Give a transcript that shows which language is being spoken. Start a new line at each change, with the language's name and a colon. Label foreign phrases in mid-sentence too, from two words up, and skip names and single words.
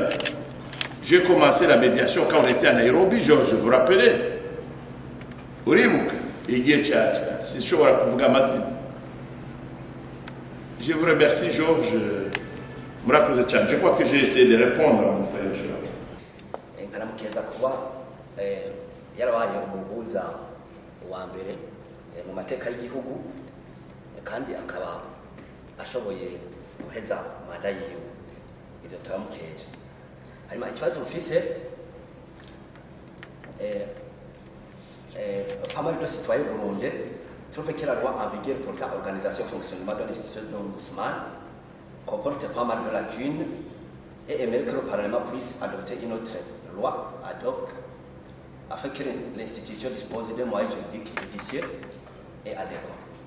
French: J'ai commencé la médiation quand on était à Nairobi, Georges, vous vous rappelez? C'est sûr, je vous remercie, Georges. Je crois que j'ai essayé de répondre à mon frère Georges.
Rundi: yarabaye umuhuza wa mbere mu mateka y'igihugu kandi akaba ashoboye guheza manda yiwe ibyo turamukeje harimo ikibazo mfise
French: pas mal de citoyens burundais trouvent que la loi en vigueur pour l'organisation et fonctionnement de l'institution de l'ombudsman comporte pas mal de lacunes et aimerait que le Parlement puisse adopter une autre loi ad hoc afin que l'institution dispose de moyens juridiques judiciaires et adéquats.